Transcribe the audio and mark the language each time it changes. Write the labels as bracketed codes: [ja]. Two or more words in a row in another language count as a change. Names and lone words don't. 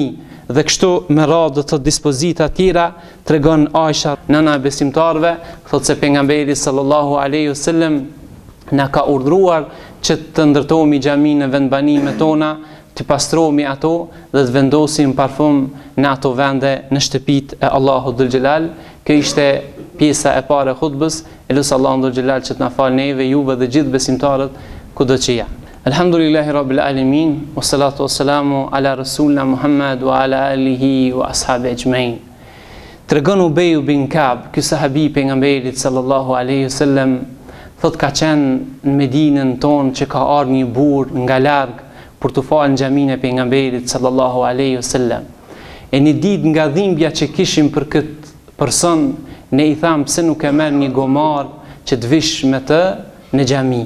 [sq] Dhe kështu me radhë të dispozita tjera tregon Aisha, nëna e besimtarve, thotë se pejgamberi [ar] صلى الله عليه وسلم [sq] na ka urdhëruar që të ndërtohemi xhami në vendbanimet tona, të pastrohemi ato dhe të vendosim parfum në ato vende në shtëpitë e Allahut dhul xhelal. Kjo ishte pjesa e parë e hutbës. Elusi Allahun dhul xhelal që të na falë neve, juve dhe gjithë besimtarët kudo që janë. [ar] الحمد لله رب العالمين، والصلاة والسلام على رسولنا محمد وعلى آله وأصحابه أجمعين. [sq] Tregon Ubej bin Kab, ky sahabi i pejgamberit [ar] صلى الله عليه وسلم, [sq] thot ka qenë në Medinën tonë që ka ardhur një burr nga larg për të falë në xhaminë e pejgamberit [ar] صلى الله عليه وسلم. [sq] E një ditë nga dhimbja që kishim për këtë person, ne i tham pse nuk e merr një gomar që të vish me të në xhami.